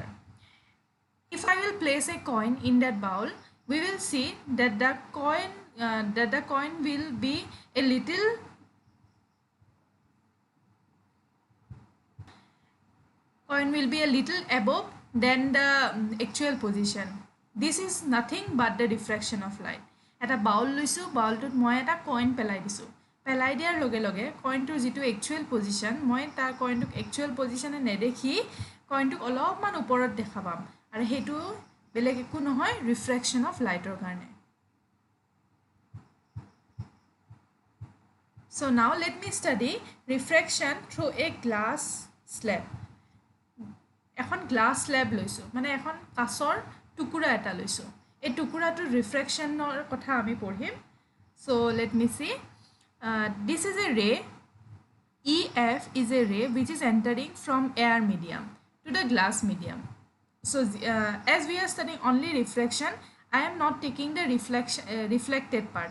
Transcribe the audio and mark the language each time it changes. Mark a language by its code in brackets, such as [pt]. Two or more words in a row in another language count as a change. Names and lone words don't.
[en] If I will place a coin in that bowl, we will see that the coin will be a little above than the actual position. This is nothing but the refraction of light. [as] এটা bowl লৈছো, bowl টোত মই এটা coin পেলাই দিছো, পেলাই দিয়াৰ লগে লগে coin টো যিটো [en] actual position, [as] মই তাৰ coin টো [en] actual position [as] এ নেদেখি coin টো অলপমান ওপৰত দেখা পাম, আৰু হেতু বেলেগ একো নহয় [en] refraction of light [as] ৰ কাৰণে. [en] So now let me study refraction through a glass slab. [as] এখন গ্লাস স্ল্যাব লৈছো, মানে এখন কাচৰ টুকুৰা এটা লৈছো, এই টুকুৰাটো ৰিফ্ৰেকশনৰ কথা আমি পঢ়িম। [en] So let me see, this is a ray, EF is a ray which is entering from air medium to the glass medium. So as we are studying only refraction, I am not taking the reflected part.